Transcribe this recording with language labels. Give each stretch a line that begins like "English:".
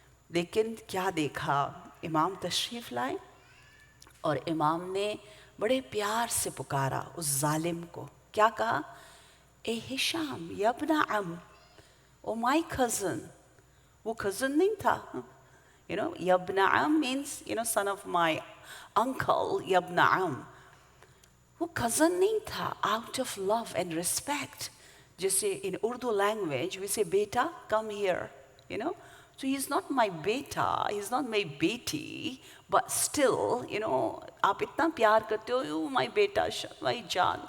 Urdu: لیکن کیا دیکھا، امام تشریف لائے اور امام نے بڑے پیار سے پکارا اس ظالم کو. کیا کہا؟ اے ہشام
Arabic: یا ابن عم،
English: او my cousin.
Urdu: وہ
English: cousin
Urdu: نہیں تھا.
Arabic: یا ابن عم
English: means son of my uncle.
Arabic: یا ابن عم
Urdu: وہ
English: cousin
Urdu: نہیں تھا.
English: out of love and respect.
Urdu: جیسے
English: in Urdu language we say beta come here. So he's not my beta, he's not my beti, but still
Urdu: آپ اتنا پیار کرتے ہو،
English: my beta, my jaan.